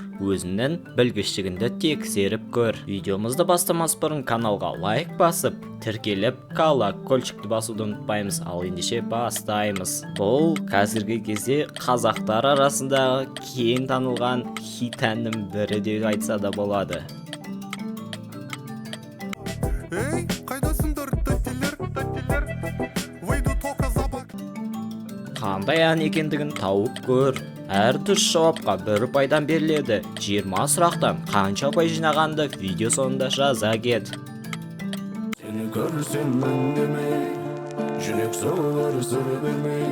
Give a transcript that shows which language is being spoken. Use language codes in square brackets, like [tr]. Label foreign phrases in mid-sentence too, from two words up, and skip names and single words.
[kk] Өзіңнің білгіштігіңді тексеріп көр. Видеомызды бастамас бұрын каналға лайк басып, тіркеліп, колокольчикті басуды ұмытпаймыз. Ал ендеше бастаймыз. Бұл қазіргі кезде қазақтар арасындағы кең танылған хит әннің бірі деп айтса да болады. Эй, қайдасыңдар, тәттелер, [ru] выйду только за бак. [kk] Қандай ән екендігін тауып көр. Әр дұрыс жауапқа 1 пайдан беріледі. 20 сұрақтан қанша ұпай жинағанды видео соңында жаза кет. Сені көрсем үндемей, жүрек соғар сыр бермей.